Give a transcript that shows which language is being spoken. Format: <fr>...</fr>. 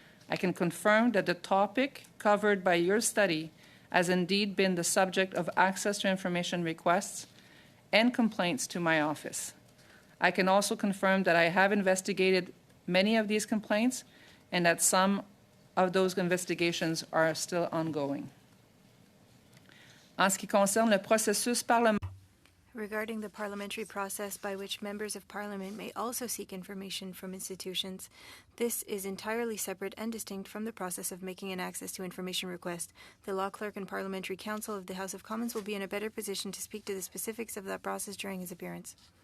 <en>I can confirm that the topic covered by your study has indeed been the subject of access to information requests and complaints to my office. I can also confirm that I have investigated many of these complaints and that some of those investigations are still ongoing.</en> <fr>En ce qui concerne le processus parlementaire,</fr> <en>Regarding the parliamentary process by which members of Parliament may also seek information from institutions, this is entirely separate and distinct from the process of making an access to information request. The Law Clerk and Parliamentary Counsel of the House of Commons will be in a better position to speak to the specifics of that process during his appearance.</en>